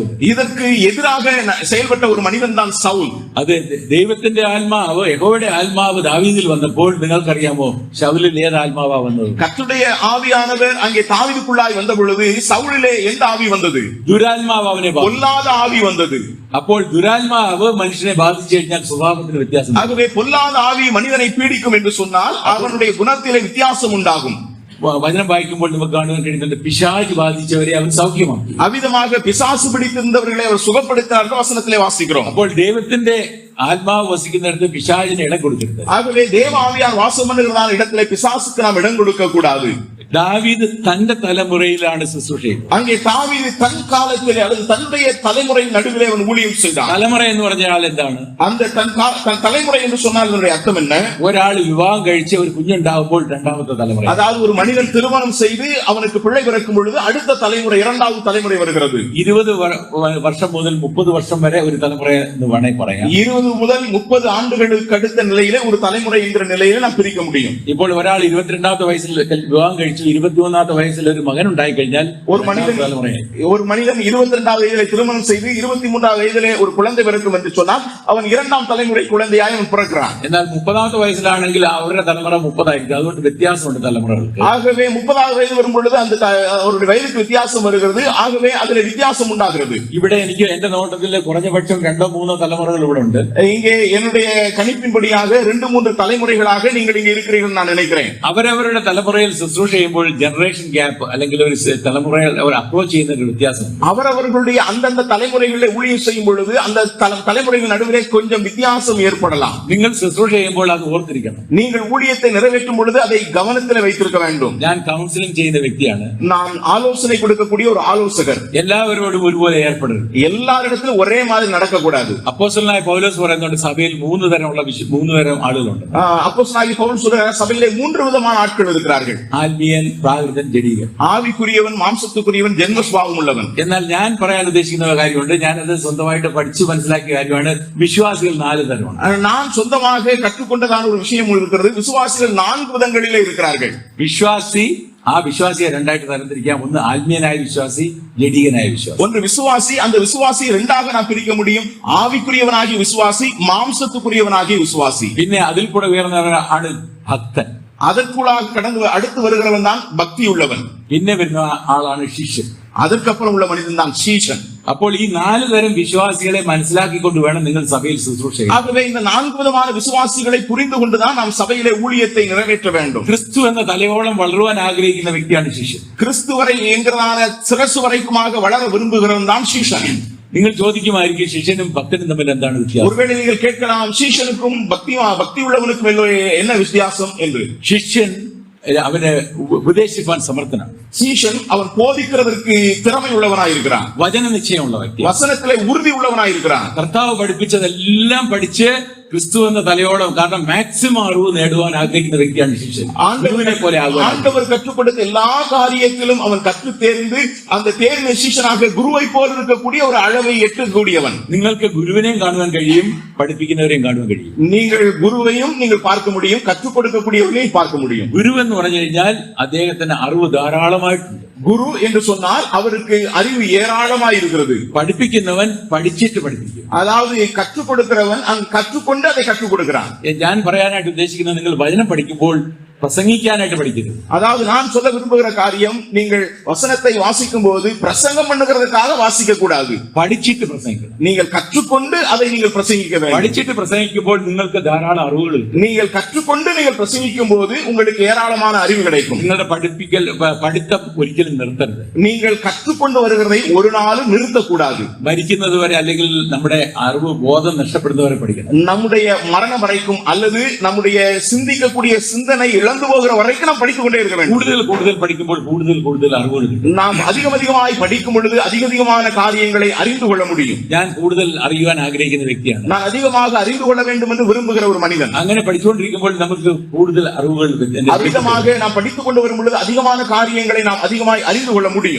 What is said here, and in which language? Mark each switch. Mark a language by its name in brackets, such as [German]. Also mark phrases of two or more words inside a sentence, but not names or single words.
[Tamil] இதற்கு எதிராக செயல்பட்ட ஒரு மனிதன் தான் சவுல். [Malayalam] അത് ദൈവത്തിന്റെ ആത്മാവ്, യഹോവയുടെ ആത്മാവ് ദാവീദിൽ വന്നപ്പോൾ നിങ്ങൾക്കറിയാമോ ശൗലിൽ ഏത് ആത്മാവാ വന്നത്? [Tamil] கர்த்தருடைய ஆவியானவர் அங்கே தாவீதுக்குள்ளாய் வந்த பொழுது சவுலிலே எந்த ஆவி வந்தது? [Malayalam] ദുരാത്മാവ് അവനെ ബാധിച്ചു. [Tamil] பொல்லாத ஆவி வந்தது. [Malayalam] അപ്പോൾ ദുരാത്മാവ് മനുഷ്യനെ ബാധിച്ചു കഴിഞ്ഞാൽ സ്വഭാവത്തിന് വ്യത്യാസം. [Tamil] ஆகவே பொல்லாத ஆவி மனிதனை பீடிக்கும் என்று சொன்னால் அவனுடைய குணத்திலே வித்தியாசம் உண்டாகும். [Malayalam] വചനം വായിക്കുമ്പോൾ നമുക്ക് കാണുവാൻ കഴിയുന്നുണ്ട്, പിശാച് ബാധിച്ചവരെ അവൻ സൗഖ്യമാക്കി. [Tamil] அவ்விதமாக பிசாசு பிடித்திருந்தவர்களை அவர் சுகப்படுத்தினார்கள் வசனத்திலே வாசிக்கிறோம். [Malayalam] അപ്പോൾ ദൈവത്തിന്റെ ആത്മാവ് വസിക്കുന്നിടത്ത് പിശാചിന് ഇടം കൊടുക്കരുത്. [Tamil] ஆகவே தேவ ஆவியார் வாசம் பண்ணுகிறதான இடத்திலே பிசாசுக்கு நாம் இடம் கொடுக்க கூடாது. [Malayalam] ദാവീദ് തന്റെ തലമുറയിലാണ് ശുശ്രൂഷ ചെയ്തത്. [Tamil] அங்கே தாவீது தன் காலத்திலே அல்லது தன்னுடைய தலைமுறையின் நடுவிலே அவன் ஊழியம் செய்தான். [Malayalam] തലമുറ എന്ന് പറഞ്ഞാൽ എന്താണ്? [Tamil] அந்த தன் தலைமுறை என்று சொன்னால் அதனுடைய அர்த்தம் என்ன? [Malayalam] ഒരാൾ വിവാഹം കഴിച്ച് ഒരു കുഞ്ഞുണ്ടാകുമ്പോൾ രണ്ടാമത്തെ തലമുറ. [Tamil] அதாவது ஒரு மனிதன் திருமணம் செய்து அவனுக்கு பிள்ளை பிறக்கும் பொழுது அடுத்த தலைமுறை, இரண்டாவது தலைமுறை வருகிறது. [Malayalam] 20 വർഷം മുതൽ 30 വർഷം വരെ ഒരു തലമുറ എന്ന് വേണമെങ്കിൽ പറയാം. [Tamil] 20 முதல் 30 ஆண்டுகளுக்கு அடுத்த நிலையிலே ஒரு தலைமுறை என்கிற நிலையில நாம் பிரிக்க முடியும். [Malayalam] ഇപ്പോൾ ഒരാൾ 22ാമത്തെ വയസ്സിൽ വിവാഹം കഴിച്ചു കഴിച്ചു 21ാമത്തെ വയസ്സിൽ ഒരു മകൻ ഉണ്ടായി കഴിഞ്ഞാൽ [Tamil] ஒரு மனிதன் 22வது வயதிலே திருமணம் செய்து 23வது வயதிலே ஒரு குழந்தை பிறக்கும் என்று சொன்னால் அவன் 2ஆம் தலைமுறை குழந்தையாய் அவன் பிறக்கிறான். [Malayalam] എന്നാൽ 30ാമത്തെ വയസ്സിലാണെങ്കിൽ അവരുടെ തലമുറ 30 ആയിരിക്കും. അതുകൊണ്ട് വ്യത്യാസമുണ്ട് തലമുറകൾക്ക്. [Tamil] ஆகவே 30வது வயது வரும் பொழுது அந்த அவருடைய வயதுக்கு வித்தியாசம் வருகிறது. ஆகவே அதிலே வித்தியாசம் உண்டாகிறது. [Malayalam] ഇവിടെ എനിക്ക് എന്റെ നോട്ടത്തിൽ കുറഞ്ഞപക്ഷം 2-3 തലമുറകൾ ഇവിടെ ഉണ്ട്. [Tamil] இங்கே என்னுடைய கணிப்பின்படியாக 2-3 தலைமுறைகளாக நீங்கள் இங்கே இருக்கிறீர்கள் நான் நினைக்கிறேன். [Malayalam] അവരവരുടെ തലമുറയിൽ ശുശ്രൂഷ ചെയ്യുമ്പോൾ [English] generation gap [Malayalam] അല്ലെങ്കിൽ ഒരു തലമുറയിൽ അവർ അപ്രോച്ച് ചെയ്യുന്ന ഒരു വ്യത്യാസം. [Tamil] அவரவர்களுடைய அந்தந்த தலைமுறைகளில் ஊழியம் செய்யும் பொழுது அந்த தலைமுறைகள் நடுவிலே கொஞ்சம் வித்தியாசம் ஏற்படலாம். [Malayalam] നിങ്ങൾ ശുശ്രൂഷ ചെയ്യുമ്പോൾ അത് ഓർത്തിരിക്കണം. [Tamil] நீங்கள் ஊழியத்தை நிறைவேற்றும் பொழுது அதை கவனத்தில் வைத்திருக்க வேண்டும். [Malayalam] ഞാൻ കൗൺസിലിംഗ് ചെയ്യുന്ന വ്യക്തിയാണ്. [Tamil] நான் ஆலோசனை கொடுக்கக்கூடிய ஒரு ஆலோசகர். [Malayalam] എല്ലാവരോടും ഒരുപോലെ ഏർപ്പെടരുത്. [Tamil] எல்லாரிடத்திலும் ஒரே மாதிரி நடக்கக்கூடாது. [Malayalam] അപ്പോസ്തലനായ പൗലോസ് പറയുന്നുണ്ട് സഭയിൽ 3 തരം ആളുകളുണ്ട്. [Tamil] அப்போஸ்தலனாகிய பவுல் சொல்றார் சபையிலே 3 விதமான ஆட்கள் இருக்கிறார்கள். [Malayalam] ആത്മീയൻ, പ്രാകൃതൻ, ജഡീകൻ. [Tamil] ஆவிக்குரியவன், மாம்சத்துக்குரியவன், ஜென்ம சுபாவம் உள்ளவன். [Malayalam] എന്നാൽ ഞാൻ പറയാൻ ഉദ്ദേശിക്കുന്ന കാര്യമുണ്ട്. ഞാനത് സ്വന്തമായിട്ട് പഠിച്ചു മനസ്സിലാക്കിയ കാര്യമാണ്. വിശ്വാസികൾ 4 തരമാണ്. [Tamil] நான் சொந்தமாக கற்றுக்கொண்டதான ஒரு விஷயம் இருக்கிறது. விசுவாசிகள் 4 விதங்களிலே இருக்கிறார்கள். [Malayalam] വിശ്വാസി, ആ വിശ്വാസിയെ രണ്ടായിട്ട് തരംതിരിക്കാം. ഒന്ന് ആത്മീയനായ വിശ്വാസി, ജഡീകനായ വിശ്വാസി. [Tamil] ஒன்று விசுவாசி, அந்த விசுவாசியை இரண்டாக நாம் பிரிக்க முடியும். ஆவிக்குரியவனாகிய விசுவாசி, மாம்சத்துக்குரியவனாகிய விசுவாசி. [Malayalam] പിന്നെ അതിൽ കൂടെ ഉയർന്നവനാണ് ഭക്തൻ. [Tamil] அதற்குள்ளாக கடந்து அடுத்து வருகிறவன் தான் பக்தி உள்ளவன். [Malayalam] പിന്നെ വരുന്ന ആളാണ് ശിഷ്യൻ. [Tamil] அதற்கப்புறம் உள்ள மனிதன் தான் சீஷன். [Malayalam] അപ്പോൾ ഈ 4 തരം വിശ്വാസികളെ മനസ്സിലാക്കിക്കൊണ്ട് വേണം നിങ്ങൾ സഭയിൽ ശുശ്രൂഷ ചെയ്യാൻ. [Tamil] ஆகவே இந்த 4 விதமான விசுவாசிகளை புரிந்து கொண்டுதான் நாம் சபையிலே ஊழியத்தை நிறைவேற்ற வேண்டும். [Malayalam] ക്രിസ്തു എന്ന തലയോളം വളരുവാൻ ആഗ്രഹിക്കുന്ന വ്യക്തിയാണ് ശിഷ്യൻ. [Tamil] கிறிஸ்து வரை என்கிறதான சிரசு வரைக்குமாக வளர விரும்புகிறவன் தான் சீஷன். [Malayalam] നിങ്ങൾ ചോദിക്കുമായിരിക്കും ശിഷ്യനും ഭക്തനും തമ്മിൽ എന്താണ് വ്യത്യാസം? [Tamil] ஒருவேளை நீங்கள் கேட்கலாம் சீஷனுக்கும் பக்தி உள்ளவனுக்கும் என்ன வித்தியாசம் என்று. [Malayalam] ശിഷ്യൻ അവനെ ഉപദേശിപ്പാൻ സമർത്ഥനാണ്. [Tamil] சீஷன் அவன் போதிக்கிறதற்கு திறமை உள்ளவனாயிருக்கிறான். [Malayalam] വചന നിശ്ചയമുള്ള വ്യക്തി. [Tamil] வசனத்திலே உறுதி உள்ளவனாயிருக்கிறான். [Malayalam] കർത്താവ് പഠിപ്പിച്ചതെല്ലാം പഠിച്ച് ക്രിസ്തു എന്ന തലയോളം, കാരണം മാക്സിമം അറിവ് നേടുവാൻ ആഗ്രഹിക്കുന്ന വ്യക്തിയാണ് ശിഷ്യൻ. ഗുരുവിനെ പോലെ ആകുവാൻ. [Tamil] ஆண்டவர் கற்றுக் கொடுத்த எல்லா காரியத்திலும் அவன் கற்று தேர்ந்து அந்த தேர்ந்த சீஷனாக குருவை போல் இருக்கக்கூடிய ஒரு அளவை எட்டக்கூடியவன். [Malayalam] നിങ്ങൾക്ക് ഗുരുവിനെയും കാണുവാൻ കഴിയും, പഠിപ്പിക്കുന്നവരെയും കാണുവാൻ കഴിയും. [Tamil] நீங்கள் குருவையும் நீங்கள் பார்க்க முடியும், கற்றுக் கொடுக்கக்கூடியவர்களையும் பார்க்க முடியும். [Malayalam] ഗുരു എന്ന് പറഞ്ഞു കഴിഞ്ഞാൽ അദ്ദേഹത്തിന് അറിവ് ധാരാളമായിട്ടുണ്ട്. [Tamil] குரு என்று சொன்னால் அவருக்கு அறிவு ஏராளமாய் இருக்கிறது. [Malayalam] പഠിപ്പിക്കുന്നവൻ പഠിച്ചിട്ട് പഠിപ്പിക്കും. [Tamil] அதாவது கற்றுக் கொடுக்கிறவன் கற்றுக்கொண்டு அதை கற்றுக் கொடுக்கிறான். [Malayalam] ഞാൻ പറയാനായിട്ട് ഉദ്ദേശിക്കുന്നത്, നിങ്ങൾ വചനം പഠിക്കുമ്പോൾ പ്രസംഗിക്കാനായിട്ട് പഠിക്കരുത്. [Tamil] அதாவது நான் சொல்ல விரும்புகிற காரியம், நீங்கள் வசனத்தை வாசிக்கும் போது பிரசங்கம் பண்ணுகிறதுக்காக வாசிக்க கூடாது. [Malayalam] പഠിച്ചിട്ട് പ്രസംഗിക്കണം. [Tamil] நீங்கள் கற்றுக்கொண்டு அதை நீங்கள் பிரசங்கிக்க வேண்டும். [Malayalam] പഠിച്ചിട്ട് പ്രസംഗിക്കുമ്പോൾ നിങ്ങൾക്ക് ധാരാളം അറിവുകൾ കിട്ടും. [Tamil] நீங்கள் கற்றுக்கொண்டு நீங்கள் பிரசங்கிக்கும் போது உங்களுக்கு ஏராளமான அறிவு கிடைக்கும். [Malayalam] നിങ്ങളുടെ പഠിത്തം ഒരിക്കലും നിർത്തരുത്. [Tamil] நீங்கள் கற்றுக்கொண்டு வருகிறதை ஒரு நாளும் நிறுத்தக்கூடாது. [Malayalam] മരിക്കുന്നത് വരെ അല്ലെങ്കിൽ നമ്മുടെ അറിവ് ബോധം നഷ്ടപ്പെടുന്നവരെ പഠിക്കണം. [Tamil] நம்முடைய மரணம் வரைக்கும் அல்லது நம்முடைய சிந்திக்கக்கூடிய சிந்தனை இழந்து போகிற வரைக்கும் நாம் படித்துக் கொண்டே இருக்க வேண்டும். [Malayalam] കൂടുതൽ പഠിക്കുമ്പോൾ കൂടുതൽ അറിവുകൾ കിട്ടും. [Tamil] நாம் அதிகமாய் படிக்கும் பொழுது அதிகமான காரியங்களை அறிந்து கொள்ள முடியும். [Malayalam] ഞാൻ കൂടുതൽ അറിയുവാൻ ആഗ്രഹിക്കുന്ന വ്യക്തിയാണ്. [Tamil] நான் அதிகமாக அறிந்து கொள்ள வேண்டும் என்று விரும்புகிற ஒரு மனிதன். [Malayalam] അങ്ങനെ പഠിച്ചുകൊണ്ടിരിക്കുമ്പോൾ നമുക്ക് കൂടുതൽ അറിവുകൾ [Tamil] அதிகமாக நாம் படித்துக் கொண்டு வரும் பொழுது அதிகமான காரியங்களை நாம் அதிகமாய் அறிந்து கொள்ள முடியும்.